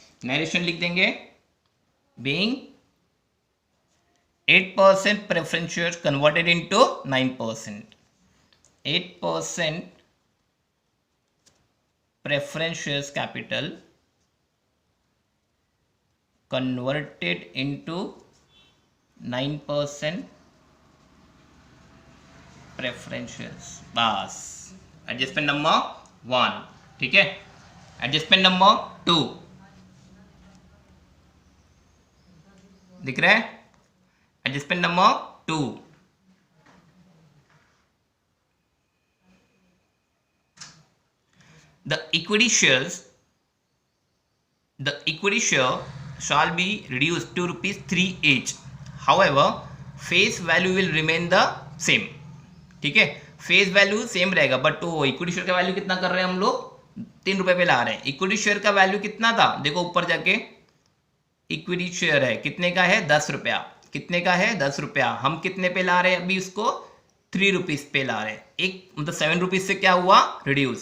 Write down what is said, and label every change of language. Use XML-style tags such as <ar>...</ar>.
<en>Narration लिख देंगे, being 8% preference shares converted into 9%, 8% preference shares capital converted into 9% preference shares, बस adjustment number 1, ठीक है। Adjustment number 2</en> <hi>दिख रहा है,</hi> <en>Adjustment number 2, the equity share shall be reduced to ₹3 each. However, face value will remain the same,</en> <hi>ठीक है। Face value same रहेगा, but वो इक्विटी शेयर का वैल्यू कितना कर रहे हैं हम लोग 3 रुपए पे ला रहे हैं। इक्विटी शेयर का वैल्यू कितना था, देखो ऊपर जाके इक्विटी शेयर है कितने का है 10 रुपया, कितने का है 10 रुपया, हम कितने पे ला रहे हैं अभी उसको 3 रुपीज पे ला रहे हैं, एक मतलब 7 रुपीज से क्या हुआ रिड्यूस।</hi>